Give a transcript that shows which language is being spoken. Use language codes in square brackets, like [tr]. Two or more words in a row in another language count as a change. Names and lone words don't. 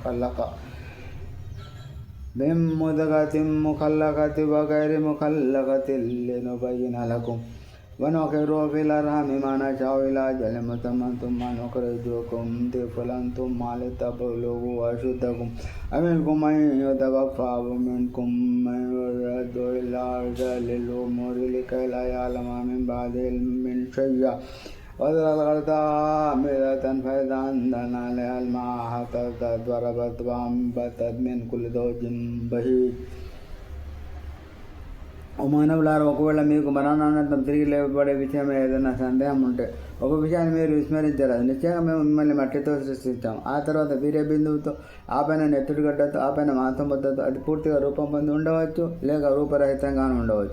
[ar] مخلقة لنبين لكم ونقر في الأرحام ما نشاء إلى أجل مسمى ثم نخرجكم طفلا ثم لتبلغوا أشدكم ومنكم من يتوفى ومنكم من يرد إلى أرذل العمر لكيلا يعلم من بعد علم شيئا وَتَرَى الْأَرْضَ هَامِدَةً فَإِذَا أَنزَلْنَا عَلَيْهَا الْمَاءَ اهْتَزَّتْ وَرَبَتْ وَأَنبَتَتْ مِن كُلِّ زَوْجٍ بَهِيجٍ. [te] ఓ మానవులారా, ఒకవేళ మీకు మరణానంతరం తిరిగి లేపబడే విషయమే ఏదైనా సందేహం ఉంటే ఒక విషయాన్ని మీరు విస్మరించరాదు. నిశ్చయంగా మేము మిమ్మల్ని మట్టితో సృష్టించాము, ఆ తర్వాత వీర్య బిందువుతో, ఆపైన నెత్తుడి గడ్డతో, ఆపైన మాంసం ముద్దతో. అది పూర్తిగా రూపం పొంది ఉండవచ్చు, లేక రూపరహితంగానూ ఉండవచ్చు.